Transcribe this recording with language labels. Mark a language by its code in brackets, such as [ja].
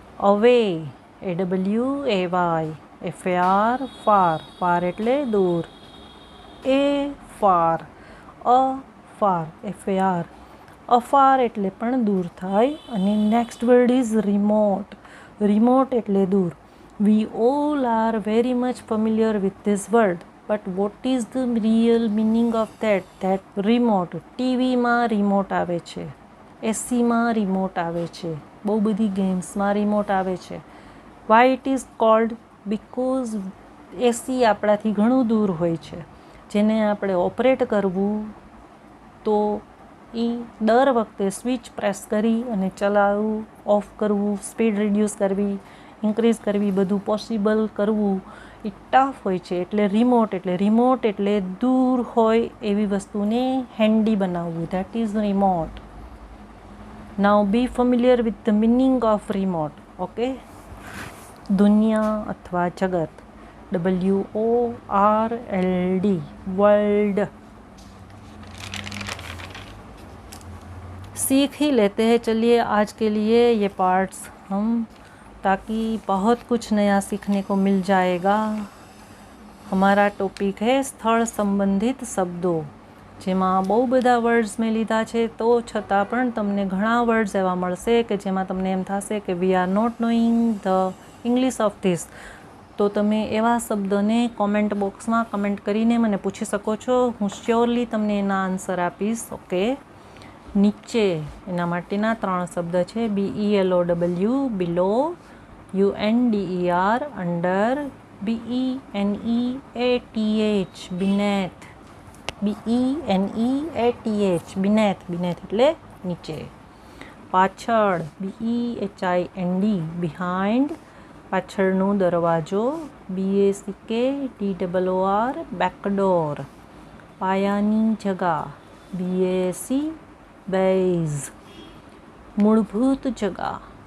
[gu] અવે, AWAY, FAR, far, far એટલે દૂર। A ફાર, અફાર, FAR, અફાર એટલે પણ દૂર થાય। અને [en] next word is remote, [gu] remote એટલે દૂર। [en] We all are very much familiar with this word, but what is the real meaning of that? [gu] That remote, ટીવીમાં રિમોટ આવે છે, એસીમાં રિમોટ આવે છે, બહુ બધી ગેમ્સમાં રિમોટ આવે છે। [en] Why it is called? Because [gu] એસી આપણાથી ઘણું દૂર હોય છે, જેને આપણે ઓપરેટ કરવું તો એ દર વખતે સ્વિચ પ્રેસ કરી અને ચલાવવું, ઓફ કરવું, સ્પીડ રિડ્યુસ કરવી, ઇન્ક્રીઝ કરવી, બધું પોસિબલ કરવું એ ટફ હોય છે। એટલે રિમોટ એટલે દૂર હોય એવી વસ્તુને હેન્ડી બનાવવું, [en] That is remote. Now be familiar with the meaning of remote. [gu] Okay, દુનિયા અથવા જગત, WORLD, वर्ल्ड। [hi] सीख ही लेते हैं, चलिए आज के लिए ये पार्ट्स हम, ताकि बहुत कुछ नया सीखने को मिल जाएगा हमारा टॉपिक है स्थल संबंधित शब्दों, [gu] જેમાં બહુ બધા વર્ડ્સ મેં લીધા છે, તો છતાં પણ તમને ઘણા વર્ડ્સ એવા મળશે કે જેમાં તમને એમ થશે કે [en] We are not knowing the English of this. [gu] તો તમે એવા શબ્દોને કોમેન્ટ બોક્સમાં કમેન્ટ કરીને મને પૂછી શકો છો. હું શ્યોરલી તમને એના આન્સર આપીશ. ઓકે, નીચે એના માટેના 3 શબ્દ છે. BELOW બિલો, UNDER under, BENEATH beneath, BENEATH beneath, beneath એટલે નીચે. પાછળ BEHIND behind, પાછળનો દરવાજો. BACKDOOR backdoor, પાયાની જગા. BASE base, મૂળભૂત જગા.